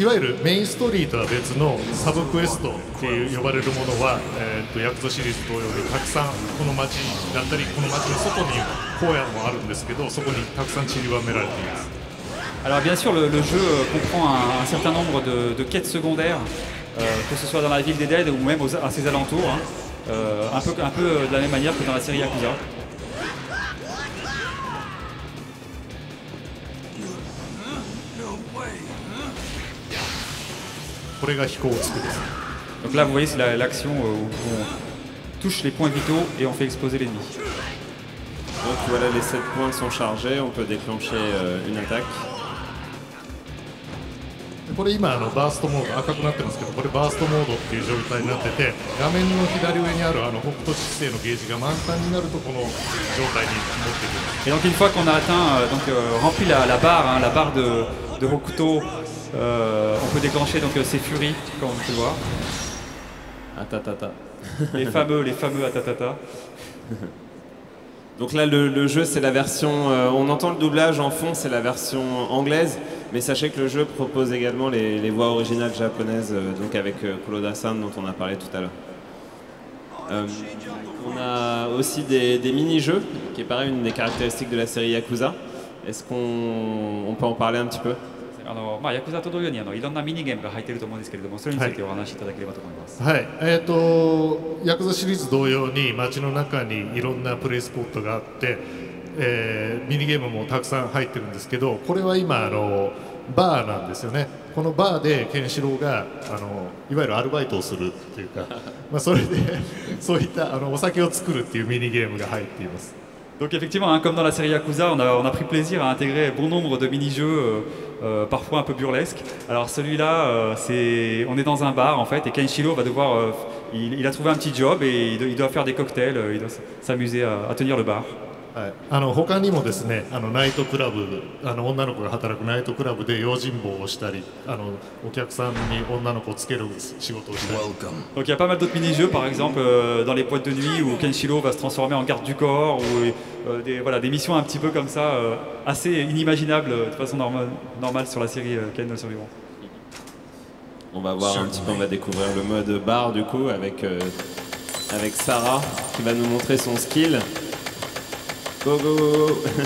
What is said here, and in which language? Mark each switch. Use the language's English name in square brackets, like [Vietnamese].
[Japanese] いわゆるメインストーリーとは別のサブクエストっていう呼ばれるものは、ヤクザシリーズ同様にたくさんこの街だったりこの街の外に荒野もあるんですけど、そこにたくさん散りばめられています。 [French] Alors bien sûr, le jeu comprend un certain nombre de quêtes secondaires, que ce soit dans la ville d'Eden ou même à ses alentours, hein, un peu de la même manière que dans la série Yakuza. [Japanese] これが飛行つくです。 [French] Donc là, vous voyez, c'est l'action où on touche les points vitaux et on fait exploser l'ennemi. Donc voilà, les 7 points sont chargés, on peut déclencher une attaque. [Japanese] これ今バーストモード赤くなってますけど、これバーストモードっていう状態になってて、画面の左上にある北斗七星のゲージが満タンになるとこの状態に持ってくる。 [French] Et donc une fois qu'on a atteint, rempli la barre, hein, la barre de Hokuto, on peut déclencher donc ces furies, comme on peut le voir. Atatata. les fameux atatata. Donc là, le jeu, c'est la version... on entend le doublage en fond, c'est la version anglaise. Mais sachez que le jeu propose également les voix originales japonaises, donc avec Kuroda-san dont on a parlé tout à l'heure. On a aussi des mini-jeux, qui est pareil, une des caractéristiques de la série Yakuza. Est-ce qu'on peut en parler un petit peu? [Japanese] ヤクザと同様にいろんなミニゲームが入っていると思うんですけれども、それについてお話しいただければと思います。はい、ヤクザシリーズ同様に街の中にいろんなプレイスポットがあって、ミニゲームもたくさん入ってるんですけど、これは今バーなんですよね。このバーでケンシロウがいわゆるアルバイトをするというか、それでそういったお酒を作るっていうミニゲームが入っています。 [French] Donc effectivement, hein, comme dans la série Yakuza, on a pris plaisir à intégrer bon nombre de mini-jeux, parfois un peu burlesques. Alors celui-là, on est dans un bar en fait, et Kenshiro va devoir, il a trouvé un petit job et il doit faire des cocktails, il doit s'amuser à tenir le bar. [Japanese] はい、他にもですね、ナイトクラブ、女の子が働くナイトクラブで用心棒をしたり、お客さんに女の子をつける仕事をしたり。 [French] Donc il y a pas mal d'autres mini-jeux, par exemple dans les boîtes de nuit où Kenshiro va se transformer en garde du corps, ou des missions un petit peu comme ça, assez inimaginables de façon normale sur la série Ken le Survivant. On va voir un petit peu, on va découvrir le mode bar du coup avec Sarah qui va nous montrer son skill. [English] Go go go.